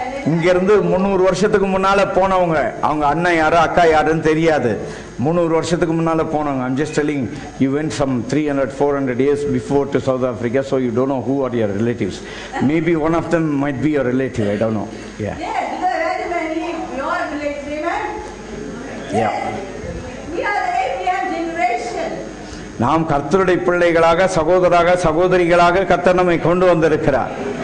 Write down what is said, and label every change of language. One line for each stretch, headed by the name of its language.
Tamil: இங்கிருந்து 300 வருஷத்துக்கு முன்னால போனவங்க, அவங்க அண்ணன் யாரு அக்கா யாருன்னு தெரியாது. 300 வருஷத்துக்கு முன்னால போனவங்க.
English: I'm just telling you went some 300-400 years before to South Africa, so you don't know who are your relatives. Maybe one of them might be your relative. I don't know. Yeah. Yes, because your relatives, amen. Yeah. We are the Abraham generation.
Tamil: நாம் கர்த்தருடைய பிள்ளைகளாக, சகோதரராக, சகோதரிகளாக கர்த்தர் நம்மை கொண்டு வந்திருக்கிறார்.